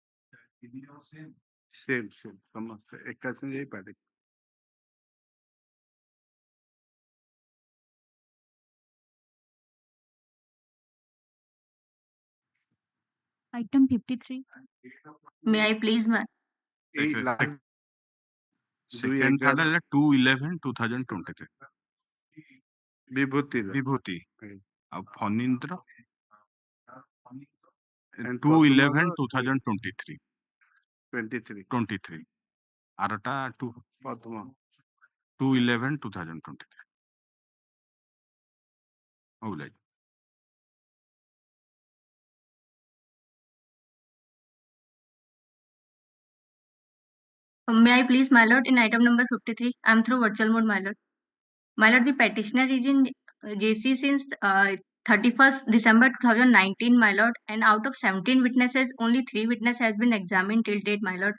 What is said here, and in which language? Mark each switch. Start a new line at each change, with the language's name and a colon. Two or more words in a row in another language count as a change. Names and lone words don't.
English: same
Odia: ସମସ୍ତେ ଏକା ସାଙ୍ଗେ ଯାଇପାରେ।
English: Item 53. May I please, ma'am? Second third
Odia: ହେଲା 2/11/2023 ବିଭୂତି ଆଉ ଫନୀନ୍ଦ୍ର 2/11/2023 23 ଆରଟା 2/11/2023 ହଉ ଲାଇ
English: May I please, my lord, in item number 53, I'm through virtual mode, my lord. My lord, the petitioner is in JC since 31st December 2019, my lord, and out of 17 witnesses, only 3 witnesses has been examined till date, my lord.